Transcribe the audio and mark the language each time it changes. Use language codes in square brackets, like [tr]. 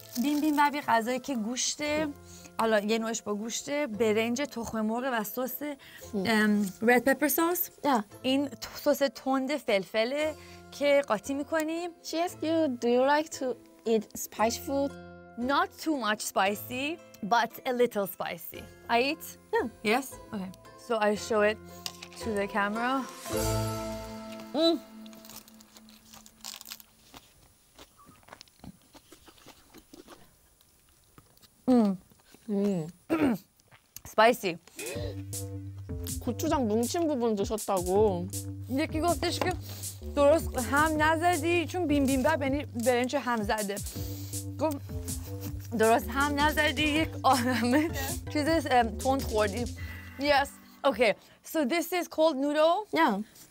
[fa] bibimbap یه غذایی که گوشته، حالا یه نوعش با گوشته، برنج، تخم مرغ و سس [en] red pepper sauce. Yeah. [fa] این سس تند فلفله که قاطی میکنیم. [en] She asked you, do you like to eat spicy food? Not too much spicy, but a little spicy. I eat? Yeah. Yes? Okay. So I show it to the camera. Spicy. [ko] 고추장 뭉친 부분 드셨다고. [fa] یکی گفتش که درست هم نزدی چون بیمبیمبپ یعنی برنج هم زده. گفت درست هم نزدی یک آدمه چیز تند خوردی. [en] Yes. Okay. So this is cold noodle. Yeah.